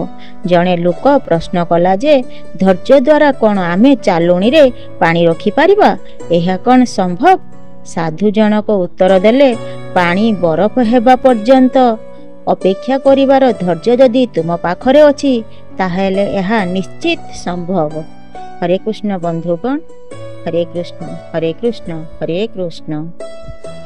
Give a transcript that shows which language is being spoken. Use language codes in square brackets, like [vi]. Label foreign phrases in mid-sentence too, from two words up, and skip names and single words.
[or] ଜଣେ ଲୋକ ପ୍ରଶ୍ନ କଲା ଯେ ଧୈର୍ଯ୍ୟ ଦ୍ୱାରା କଣ ଆମେ ଚାଲୁଣୀରେ ପାଣି ରଖି ପାରିବା, ଏହା କଣ ସମ୍ଭବ? ସାଧୁ ଜଣକ ଉତ୍ତର ଦେଲେ, ପାଣି ବରଫ ହେବା ପର୍ଯ୍ୟନ୍ତ ଅପେକ୍ଷା କରିବାର ଧୈର୍ଯ୍ୟ ଯଦି ତୁମ ପାଖରେ ଅଛି ତାହେଲେ ଏହା ନିଶ୍ଚିତ ସମ୍ଭବ। ହରେ କୃଷ୍ଣ ବନ୍ଧୁଗଣ, ହରେ କୃଷ୍ଣ ହରେ କୃଷ୍ଣ ହରେ କୃଷ୍ଣ।